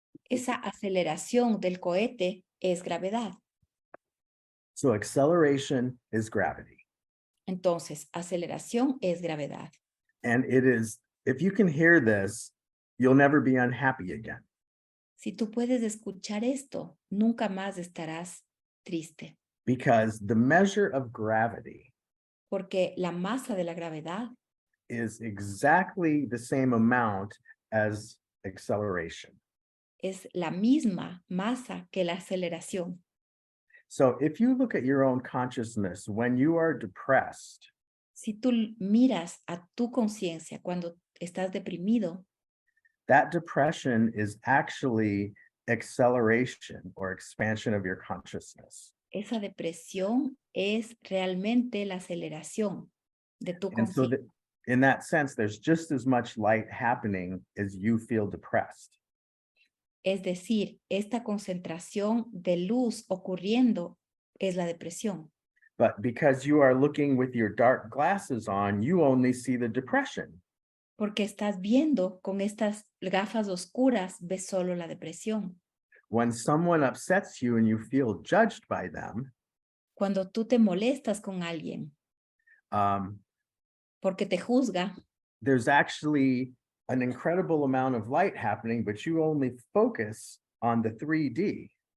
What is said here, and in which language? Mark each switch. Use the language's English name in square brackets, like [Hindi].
[Spanish] esa aceleración del cohete es gravedad. [English] So acceleration is gravity. [Spanish] Entonces, aceleración es gravedad. [English] And it is, if you can hear this, you'll never be unhappy again. [Spanish] Si tú puedes escuchar esto, nunca más estarás triste, [English] Because the measure of gravity [Spanish] porque la masa de la gravedad [English] is exactly the same amount as acceleration. [Spanish] es la misma masa que la aceleración. [English] So if you look at your own consciousness, when you are depressed, [Spanish] Si tú miras a tu conciencia cuando estás deprimido, [English] that depression is actually acceleration or expansion of your consciousness. [Spanish] esa depresión es realmente la aceleración de tu [English] And so [Spanish] conciencia. [English] that in that sense, there's just as much light happening as you feel depressed. [Spanish] Es decir, esta concentración de luz ocurriendo es la depresión. [English] But because you are looking with your dark glasses on, you only see the depression. [Spanish] Porque estás viendo con estas gafas oscuras, ves solo la depresión. [English] When someone upsets you and you feel judged by them, [Spanish] Cuando tú te molestas con alguien porque te juzga, [English] there's actually an incredible amount of light happening, but you only focus on the 3D.